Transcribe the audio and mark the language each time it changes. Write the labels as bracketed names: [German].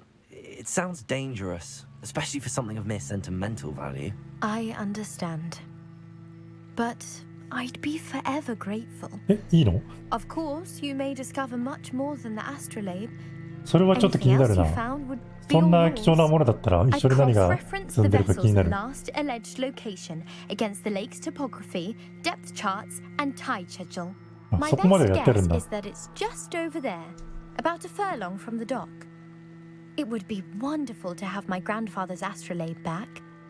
[English] It sounds dangerous, especially for something of mere sentimental value. I understand. But I'd be forever grateful. [Japanese] いいの？ [English] Of course, you may discover much more than the astrolabe. [Japanese] それはちょっと気になるな。そんな貴重なものだったら一緒に何が積んでるか気になる。 [English] last alleged location against the lake's topography, depth charts, and tide schedule. My best guess is that it's just over there, about a furlong from the dock. It would be wonderful to have my grandfather's astrolabe back.